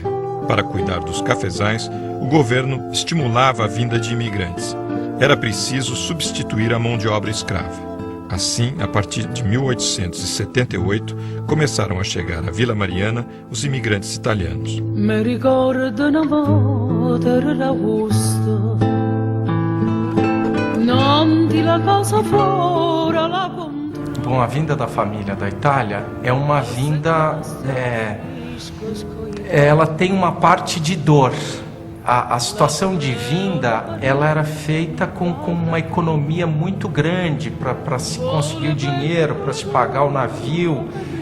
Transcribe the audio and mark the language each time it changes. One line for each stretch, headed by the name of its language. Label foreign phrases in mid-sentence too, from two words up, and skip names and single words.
Portuguese: Para cuidar dos cafezais, o governo estimulava a vinda de imigrantes. Era preciso substituir a mão de obra escrava. Assim, a partir de 1878, começaram a chegar à Vila Mariana os imigrantes italianos.
Italian: Me ricordo una volta era agosto, non di la casa fora la.
Portuguese: Bom, a vinda da família da Itália é uma vinda, ela tem uma parte de dor. A situação de vinda, ela era feita com uma economia muito grande para se conseguir o dinheiro, para se pagar o navio, né?